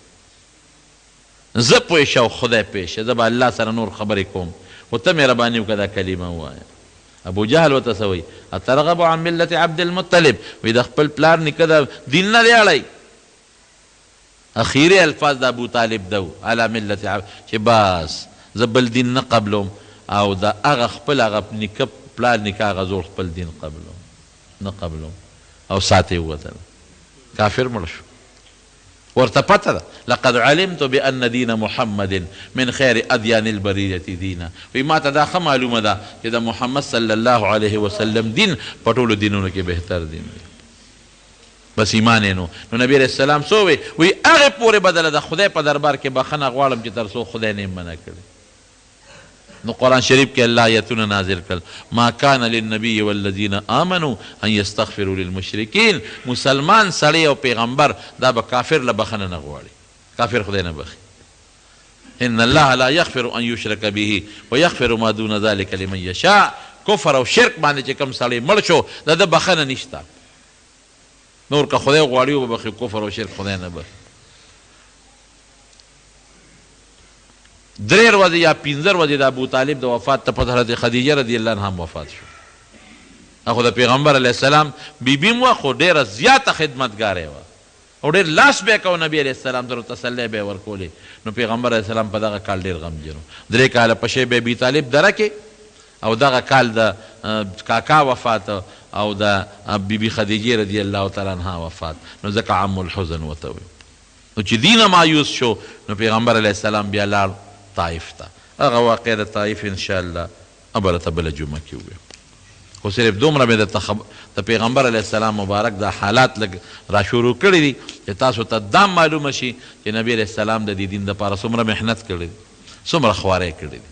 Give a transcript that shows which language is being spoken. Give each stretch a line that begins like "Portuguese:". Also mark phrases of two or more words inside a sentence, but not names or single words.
Pashto: زه پوه شه او خدای پوه شه زه به الله سره نور خبرې کوم خو ته مهرباني وکړه دا کلمه ووایه ابو جهل ورته څه وایي
Arabic: اترغب عن ملت عبد المطلب
Pashto: وی د خپل پلار نیکه د دین نه دی اړی اخیری الفاظ د ابو طالب ده
Arabic: علی ملت
Pashto: چې بس زه بل دین نه قبلوم او د هغه خپل هغه نیکه پلار نیکه هغه زور خپل دین قبلوم نه قبلوم او ساعت یې ووتل کافر مړ شو ورته پته ده
Arabic: لقد علمت بان دین محمد من خیر ادیان البریة دینا
Pashto: وی ما ته دا ښه معلومه ده چې د محمد
Arabic: صلی الله علیه وسلم
Pashto: دین په ټولو دینونو کې بهتر دین دی بس ایمان یې نو نبی
Arabic: علیه السلام
Pashto: څه وی هغې پورې بدله د خدای په دربار کې بخښنه غواړم چې تر څو خدای نه یې منع کړي نو قرآن شریف کې الله آیتونه نازل کړل
Arabic: ما کان للنبي والذین آمنوا ان یستغفروا للمشرکین
Pashto: مسلمان سړی او پیغمبر دا به کافر له بخښنه نه غواړي کافر خدای نه بخي
Arabic: ان الله لا یغفر ان یشرک به ویغفر ما دون ذلک لمن یشاء
Pashto: کفر او شرک باندې چې کوم سړی مړ شو د ده بخښنه نشته نور که خدای غواړي وبخي کفر او شرک خدای نه بخي درې ورځې یا 15 ورځې د ابو طالب د وفات ته پس حضرت خدیجه
Arabic: رضی الله عنها
Pashto: هم وفات شو. اخو د پیغمبر
Arabic: علیه السلام
Pashto: بیبي م وه خو ډېره زیاته خدمتګاره وه او ډېر لاس به یې کوو نبي
Arabic: علیه السلام
Pashto: ته تسلی به یې ورکولې. نو پیغمبر
Arabic: علیه السلام
Pashto: په دغه کال ډېر غمجن و. 3 کاله په شیب ابي طالب دره کې او دغه کال د کاکا وفات او د بیبي خدیجې
Arabic: رضی الله تعالی عنها
Pashto: وفات. نو ځکه عم الحزن ورته وایي. نو چې دینه مایوس شو نو پیغمبر
Arabic: علیه السلام
Pashto: بیا لاړ طایف ته. هغه واقع د طایف انشاءالله ابله ته بله جمعه کې وویم. خو صرف دومره مې د پیغمبر
Arabic: علیه السلام
Pashto: مبارک دا حالات لږ را شروع کړي دي چې تاسو ته دا معلومه شي چې نبی
Arabic: علیه السلام
Pashto: د دې دین دپاره څومره محنت کړی دی، څومره خواری کړی دی.